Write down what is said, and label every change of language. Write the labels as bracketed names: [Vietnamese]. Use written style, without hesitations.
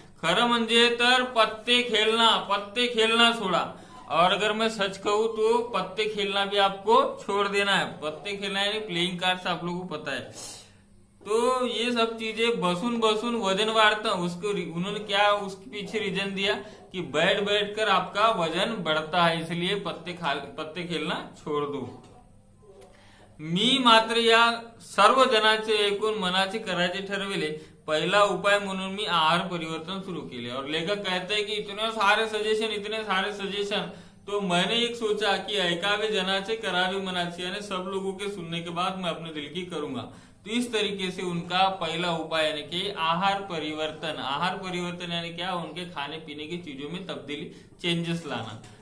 [Marathi] खरं म्हणजे तर पत्ते खेलना सोडा, [Hindi] और अगर मैं सच कहूं तो पत्ते खेलना भी आपको छोड़ देना है। पत्ते खेलना यानी प्लेइंग कार्ड्स आप लोगों को पता है। तो ये सब चीजें [Marathi] बसून बसून वजन वाढता, [Hindi] उसको उन्होंने क्या उसके पीछे रीजन दिया कि बैठ कर आपका वजन बढ़ता है, इसलिए पत्ते खेलना छोड़ दो। [Marathi] मी मात्र या सर्व जनाचे एकूण मनाचे करायचे ठरविले, पहला उपाय म्हणून मी आहार परिवर्तन शुरू केले। [Hindi] और लेखक कहते हैं कि इतने सारे सजेशन, तो मैंने एक सोचा कि [Marathi] ऐकावे जनाचे करावे मनाचे, [Hindi] यानी सब लोगों के सुनने के बाद मैं अपने दिल की करूंगा। तो इस तरीके से उनका पहला उपाय यानी कि आहार परिवर्तन यानी क्या, उनके खाने पीने की चीजों में तब्दीली, चेंजेस लाना।